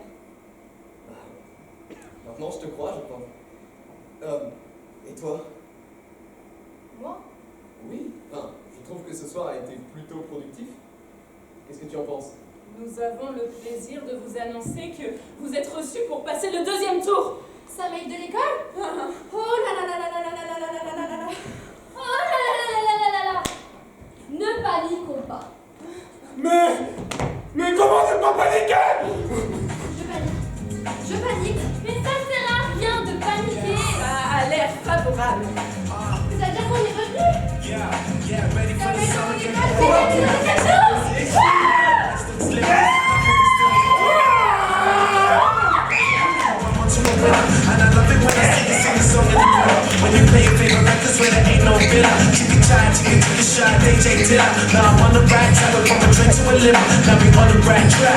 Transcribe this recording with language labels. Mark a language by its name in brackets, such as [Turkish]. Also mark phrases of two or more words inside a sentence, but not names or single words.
[French] Maintenant, je te crois, je pense. Et toi? Moi, Oui. Enfin, je trouve que ce soir a été plutôt productif. Qu'est-ce que tu en penses? Nous avons le plaisir de vous annoncer que vous êtes reçus pour passer le 2e tour. ça mec de l'école. Oh là là là là là là là là là là là là. Oh là là là là là là là. Ne paniquons pas. Mais comment ne pas paniquer? Je panique. Mais ça sert à rien de paniquer. Ça a l'air favorable. C'est-à-dire qu'on est revenu. [English] Yeah, ready for [French] Ça [English] the [French] mec [English] summer. [French] de l'école, c'est quelque chose. [English] And I love it when I see you sing a song in the mirror. When you play your favorite records where there ain't no filler. Keep it tight, take a shot, DJ Dilla. Now I'm on the right track, from a drink to a limo. Now we on the right track.